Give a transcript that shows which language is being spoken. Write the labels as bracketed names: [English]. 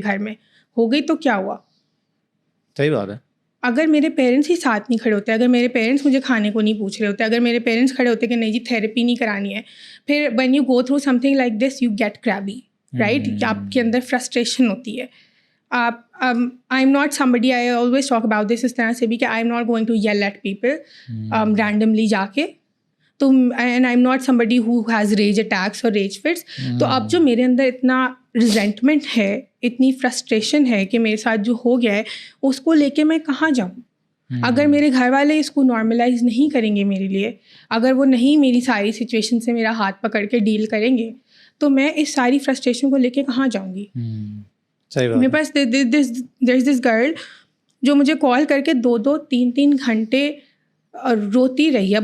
[Urdu] گھر میں ہو گئی تو کیا ہوا؟ صحیح بات ہے. اگر میرے پیرنٹس ہی ساتھ نہیں کھڑے ہوتے, اگر میرے پیرنٹس مجھے کھانے کو نہیں پوچھ رہے ہوتے, اگر میرے پیرنٹس کھڑے ہوتے کہ نہیں جی تھیراپی نہیں کرانی ہے, پھر [English] when you go through something like this you get crabby, right? [Urdu] آپ کے اندر فرسٹریشن ہوتی ہے. [English] آپ I'm not somebody, I always talk about this [Urdu] اس طرح سے بھی کہ [English] I'm not going to yell at people randomly جا کے. تو and I am not somebody who has rage attacks اور rage fits. [Urdu] تو اب جو میرے اندر اتنا ریزینٹمنٹ ہے, اتنی فرسٹریشن ہے کہ میرے ساتھ جو ہو گیا ہے, اس کو لے کے میں کہاں جاؤں؟ اگر میرے گھر والے اس کو نارملائز نہیں کریں گے میرے لیے, اگر وہ نہیں میری ساری سچویشن سے میرا ہاتھ پکڑ کے ڈیل کریں گے, تو میں اس ساری فرسٹریشن کو لے کے کہاں جاؤں گی؟ میرے پاس [English] there is this girl [Urdu] جو مجھے کال کر کے 2-2, 3-3 گھنٹے اور روتی رہی.